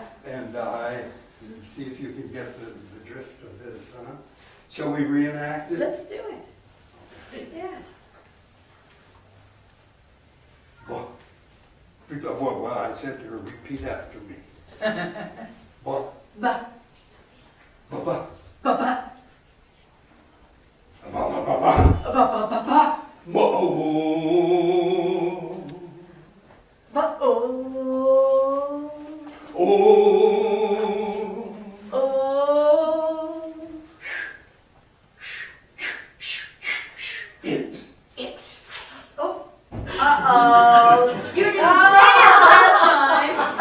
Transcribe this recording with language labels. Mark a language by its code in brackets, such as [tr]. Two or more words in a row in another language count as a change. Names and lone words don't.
[en] And I see if you can get the drift of this, huh? Shall we reenact it? Let's do it. Yeah. Well, I said to her, repeat after me. What? Ba. Ba ba. Ba ba. Ba ba ba ba. Ba ba ba ba. Whoa. Ba oh. Oh. Oh. It. It. Oh. Uh-oh. You didn't say it last time.